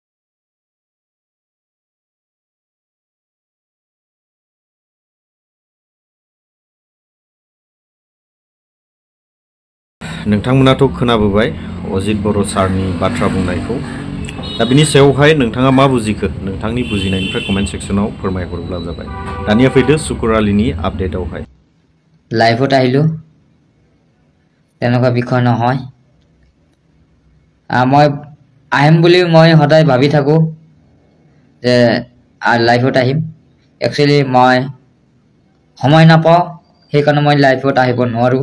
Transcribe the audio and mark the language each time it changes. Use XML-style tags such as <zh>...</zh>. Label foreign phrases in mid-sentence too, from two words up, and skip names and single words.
<brx>नोंथांमोनाथ' खोनाबोबाय अजित बर' सारनि बाथ्रा बुंनायखौ। दा बिनि सायावहाय नोंथाङा मा बुजिखो? नोंथांनि बुजिनायनिफ्राय कमेन्ट सेक्सनाव फोरमायहरोब्ला जाबाय। दानिया फैदो सुकुर आलीनि आपडेटआवहाय।</brx> <as>লাইভত আহিলোঁ, তেনেকুৱা বিষয় নহয়। মই আহিম বুলি মই সদায় ভাবি থাকোঁ যে লাইভত আহিম। একচুৱেলি মই সময় নাপাওঁ, সেইকাৰণে মই লাইভত আহিব নোৱাৰোঁ।</as>